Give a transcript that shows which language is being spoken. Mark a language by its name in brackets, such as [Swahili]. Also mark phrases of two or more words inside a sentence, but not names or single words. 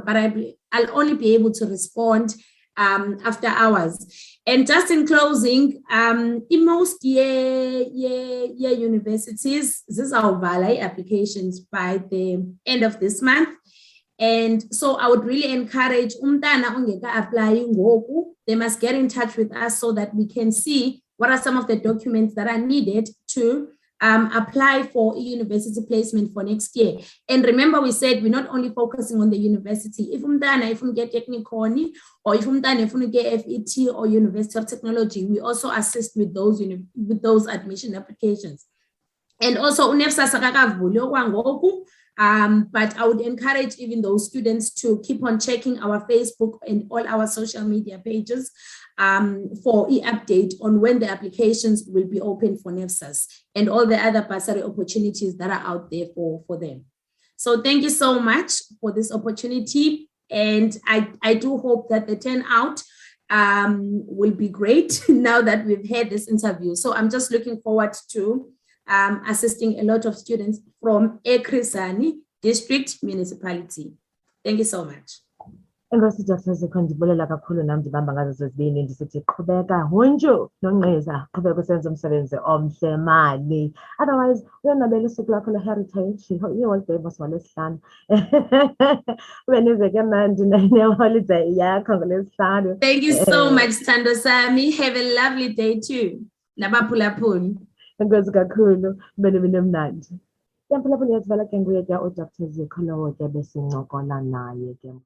[English] But I'll only be able to respond after hours. And just in closing, in most universities, these are valid applications by the end of this month. And so I would really encourage [Xhosa] umntana ongeka [English] applying ngoku, they must get in touch with us so that we can see what are some of the documents that are needed to apply for a university placement for next year. And remember, we said we're not only focusing on the university. If [Xhosa] umntana ifuna [English] get technical, or if [Xhosa] umntana ifuna [English] get FET or University of Technology, we also assist with those admission applications. [Xhosa] And also UNEFSA sakakavuli okwangoku. [English] But I would encourage even those students to keep on checking our Facebook and all our social media pages for e-update on when the applications will be open for NEFSAS and all the other bursary opportunities that are out there for them. So thank you so much for this opportunity. And I do hope that the turnout will be great now that we've had this interview. So I'm just looking forward to assisting a lot of students from Ekrisani District Municipality. Thank you so much. [Xhosa] Enkosi Dr. Zikhona, ndibulela kakhulu nam ndibamba ngazo zozibini ndisithi qhubeka hunju nongqiza, qhubeka usenza umsebenzi omhle mani. Otherwise uyonwabela usuku lakho le-heritage, i-holiday ngolwesihlanu. Ube niveke mandi ne-holiday yakho ngolwesihlanu. [English] Thank you so much, Thando Sami. Have a lovely day too. [Xhosa] Nabaphulaphuli. Enkosi kakhulu, ube nemini emnandi. Yaphulaphuli yazivala ke nguye ke uDr Zikhona ke besincokola naye ke.